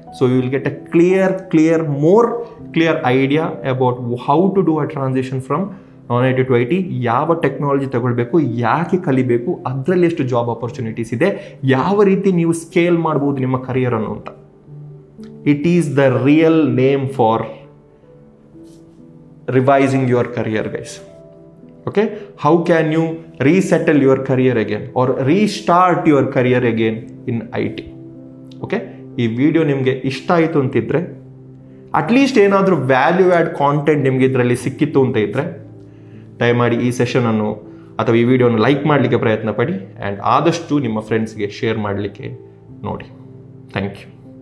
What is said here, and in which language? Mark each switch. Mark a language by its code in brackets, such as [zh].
[en] so you will get a more clear idea about how to do a transition from non I T to I T, [kn] ಯಾವ technology ತಗೊಳ್ಬೇಕು, ಯಾಕೆ ಕಲಿಬೇಕು, ಅದರಲ್ಲಿ ಎಷ್ಟು job opportunities ಇದೆ, ಯಾವ ರೀತಿ ನೀವು ಸ್ಕೇಲ್ ಮಾಡ್ಬೋದು ನಿಮ್ಮ ಕರಿಯರನ್ನು ಅಂತ. [en] It is the real name for revising your career, guys. Okay, how can you resettle your career again or restart your career again in IT? [kn] Okay, ಈ ವಿಡಿಯೋ ನಿಮಗೆ ಇಷ್ಟ ಆಯಿತು ಅಂತಿದ್ರೆ, ಅಟ್ಲೀಸ್ಟ್ ಏನಾದರೂ ವ್ಯಾಲ್ಯೂ ಆ್ಯಡ್ ಕಾಂಟೆಂಟ್ ನಿಮಗೆ ಇದರಲ್ಲಿ ಸಿಕ್ಕಿತ್ತು ಅಂತ ಇದ್ದರೆ, ದಯಮಾಡಿ ಈ ಸೆಷನನ್ನು ಅಥವಾ ಈ ವಿಡಿಯೋನ ಲೈಕ್ ಮಾಡಲಿಕ್ಕೆ ಪ್ರಯತ್ನ ಪಡಿ ಆ್ಯಂಡ್ ಆದಷ್ಟು ನಿಮ್ಮ ಫ್ರೆಂಡ್ಸ್ಗೆ ಶೇರ್ ಮಾಡಲಿಕ್ಕೆ ನೋಡಿ. Thank you.